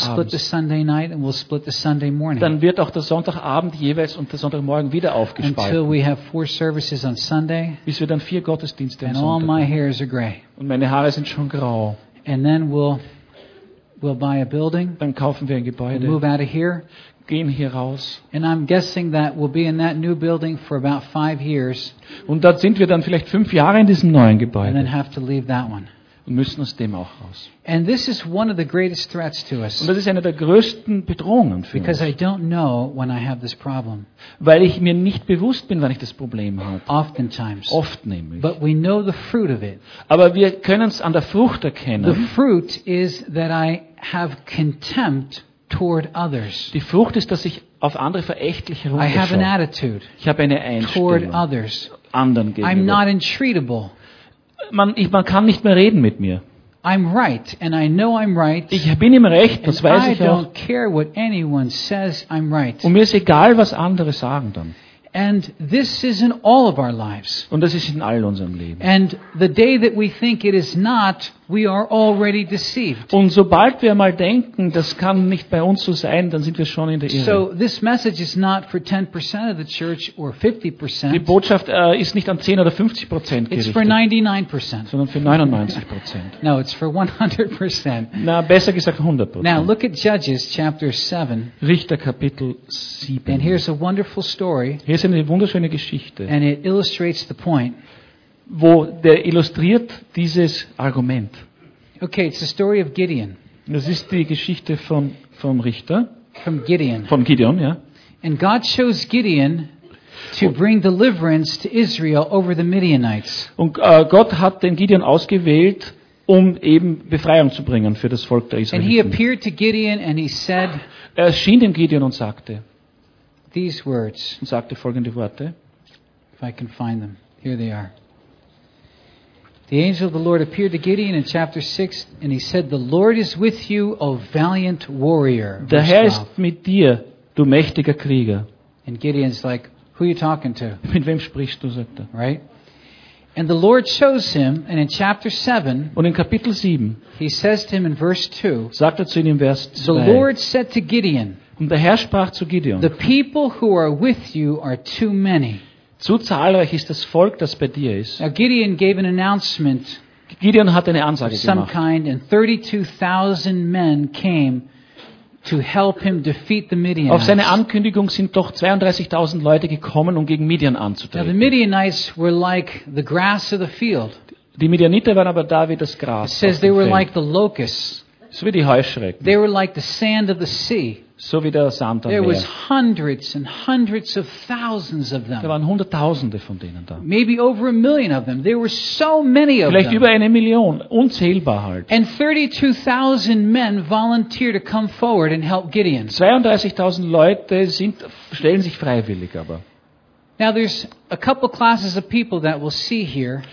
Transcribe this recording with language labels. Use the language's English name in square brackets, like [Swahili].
[English] And then we'll split the Sunday night and we'll split the Sunday morning. [German] Dann wird auch der Sonntagabend jeweils und der Sonntagmorgen wieder aufgeteilt. [English] Until we have four services on Sunday, [German] bis wir dann vier Gottesdienste [English] and all my hairs are gray. [German] Und meine Haare sind schon grau. [English] And then we'll buy a building. [German] Dann kaufen wir ein Gebäude. [English] We'll move out of here. [German] Gehen hier raus. [English] And I'm guessing that we'll be in that new building for about 5 years. [German] Und dort sind wir dann vielleicht 5 Jahre in diesem neuen Gebäude. [English] And then have to leave that one. [German] Und müssen aus dem auch raus. [English] And this is one of the greatest threats to us. [German] Und das ist eine der größten Bedrohungen für [English] because [German] uns. [English] I don't know when I have this problem. [German] Weil ich mir nicht bewusst bin, wann ich das Problem habe. [English] Oftentimes. [German] Oft nämlich. [English] But we know the fruit of it. [German] Aber wir können es an der Frucht erkennen. [English] The fruit is that I have contempt toward others. [German] Die Frucht ist, dass ich auf andere verächtlich herunterschaue. [English] I have an attitude. [German] Ich habe eine Einstellung [English] toward others. [German] Anderen gegenüber. [English] I'm not untreatable. [German] Man kann nicht mehr reden mit mir. [English] I'm right, and I know I'm right, [German] ich bin im Recht, das weiß ich auch. [English] I don't care what anyone says, I'm right. [German] Und mir ist egal, was andere sagen dann. [English] And this is in all of our lives. [German] Und das ist in all unserem Leben. [English] And the day that we think it is not, we are already deceived. [German] Und sobald wir mal denken, das kann nicht bei uns so sein, dann sind wir schon in der Irre. [English] So this message is not for 10% of the church or 50%. [German] Die Botschaft ist nicht an 10 oder 50% gerichtet. [English] It's for 99%. [German] Sondern für 99%. [English] No, it's for 100%. [German] Na, besser gesagt 100%. [English] Now look at Judges chapter 7. [German] Richter Kapitel 7. [English] And here's a wonderful story. [German] Hier ist eine wunderschöne Geschichte. [English] And it illustrates the point. [German] Wo der illustriert dieses Argument. [English] Okay, it's the story of Gideon. [German] Das ist die Geschichte von Richter. [English] From Gideon. [German] Von Gideon, ja. [English] And God chose Gideon to bring deliverance to Israel over the Midianites. [German] Und Gott hat den Gideon ausgewählt, um eben Befreiung zu bringen für das Volk der Israeliten. [English] And he appeared to Gideon and he said, [German] er erschien dem Gideon und sagte [English] these words. [German] Und sagte folgende Worte. [English] If I can find them. Here they are. The angel of the Lord appeared to Gideon in chapter 6 and he said, the Lord is with you, O valiant warrior. [German] Der Herr ist mit dir, du mächtiger Krieger. [English] And Gideon's like, who are you talking to? [German] Mit wem sprichst du, sagt er. [English] Right? And the Lord shows him, and in chapter 7, [German] und in Kapitel 7, [English] he says to him in verse 2, [German] sagt er zu ihm in Vers 2, [English] the Lord said to Gideon, [German] und der Herr sprach zu Gideon, [English] the people who are with you are too many. [German] Zu zahlreich ist das Volk, das bei dir ist. [English] Now Gideon gave an announcement. [German] Gideon hat eine Ansage gemacht. [English] Some kind, and 32,000 men came to help him defeat the Midianites. [German] Auf seine Ankündigung sind doch 32,000 Leute gekommen, um gegen Midian anzutreten. [English] Now the Midianites were like the grass of the field. [German] Die Midianiter waren aber da wie das Gras. [English] It says they were like the locusts. [German] So wie die Heuschrecken. [English] They were like the sand of the sea. [German] So wie der Sand am Meer. [English] There was hundreds and hundreds of thousands of them. [German] Da waren Hunderttausende von denen da. [English] Maybe over a million of them. There were so many of them. [German] Vielleicht über eine Million, unzählbar halt. [English] And 32,000 men volunteer to come forward and help Gideon. [German] 32,000 Leute stellen sich freiwillig aber. [English] Now there's a couple classes of people that we'll see here.